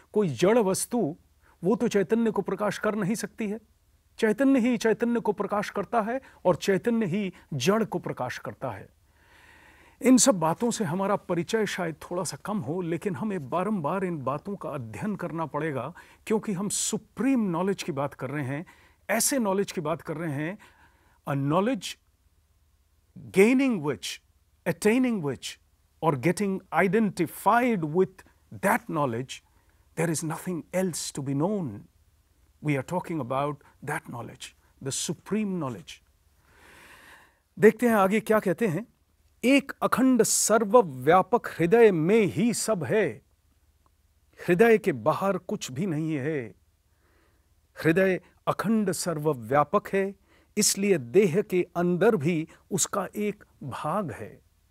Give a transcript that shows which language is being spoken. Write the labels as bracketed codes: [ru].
[hi] कोई जड़ वस्तु वो तो चैतन्य को प्रकाश कर नहीं सकती है। चैतन्य ही चैतन्य को प्रकाश करता है, और चैतन्य ही जड़ को प्रकाश करता है। इन सब बातों से हमारा परिचय शायद थोड़ा सा कम हो, लेकिन हमें बारंबार इन बातों का अध्ययन करना पड़ेगा, क्योंकि हम सुप्रीम नॉलेज की बात कर रहे हैं। ऐसे नॉलेज की बात कर रहे हैं, [en] Uh knowledge gaining which, attaining which, or getting identified with that knowledge, there is nothing else to be known. We are talking about that knowledge, the supreme knowledge. [hi] देखते हैं आगे क्या कहते हैं। एक अखंड सर्वव्यापक हृदय में ही सब है। हृदय के बाहर कुछ भी नहीं है। हृदय अखंड सर्वव्यापक है, इसलिए देह के अंदर भी उसका एक भाग है।